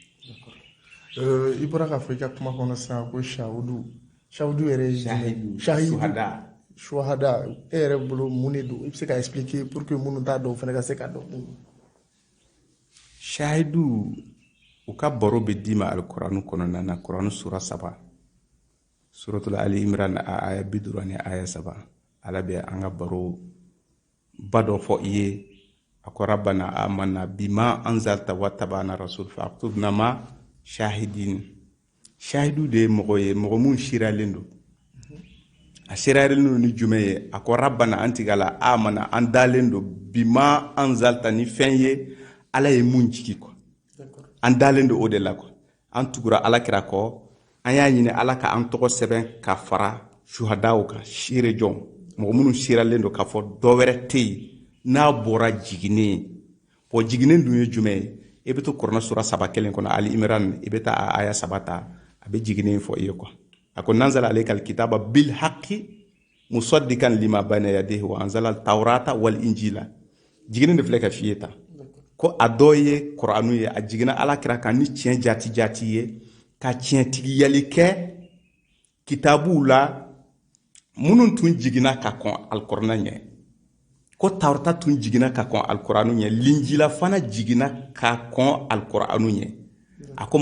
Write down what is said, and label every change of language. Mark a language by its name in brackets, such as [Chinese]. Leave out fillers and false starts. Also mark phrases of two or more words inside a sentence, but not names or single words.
[Bambara] I bɔra k'a fɔ i ka kuma kɔnɔ sisan ko Shahudu yɛrɛ ye Shuhada e yɛrɛ bolo mun de don i bɛ se ka [French] expliquer pour que [Bambara] minnu t'a dɔn o fana ka se ka dɔn mun don. Shahidu u ka baro bɛ d'i ma alkurani kɔnɔna na Kurani sura 3 suratul Ali Imran aya 50 ani aya 3 Ala bɛ an ka baro ba dɔ fɔ i ye a ko [Arabic] ربنا آمنا بما أنزلت واتبعنا رسول فاكتبنا مع شاهدين. [Bambara] Shahidu de ye mɔgɔ ye mɔgɔ mun siralen don a siralen don ni jumɛn ye a ko rabbana an tigala amanna an dalen don [Arabic] بما أنزلت [Bambara] ni fɛn ye Ala ye mun jigi quoi an dalen don o de la quoi an tugura Ala kira kɔ an y'a ɲini Ala ka an tɔgɔ sɛbɛn ka fara shuhadaw kan sire jɔn mɔgɔ minnu siralen don k'a fɔ dɔ wɛrɛ tɛ yen n'a bɔra jiginen bon jiginen dun ye jumɛn ye i bɛ to Kurana sura 3 kelen kɔnɔ Ali Imran i bɛ taa aya 3 ta a bɛ jiginen fɔ i ye quoi a ko [Arabic] نزل عليك الكتاب بال حق مصدقا لما بين يديه وأنزل التوراة والإنجيل [Bambara] jiginen de filɛ ka f'i ye ta ko a dɔ ye Kuranu ye a jiginna Ala kira kan ni tiɲɛ jati ye ka tiɲɛtigiyali kɛ kitabuw la minnu tun jiginna ka kɔn alkurana ɲɛ ko Tawrata tun jiginna ka kɔn alkuranu ɲɛ Linjila fana jiginna ka kɔn alkuranu ɲɛ a ko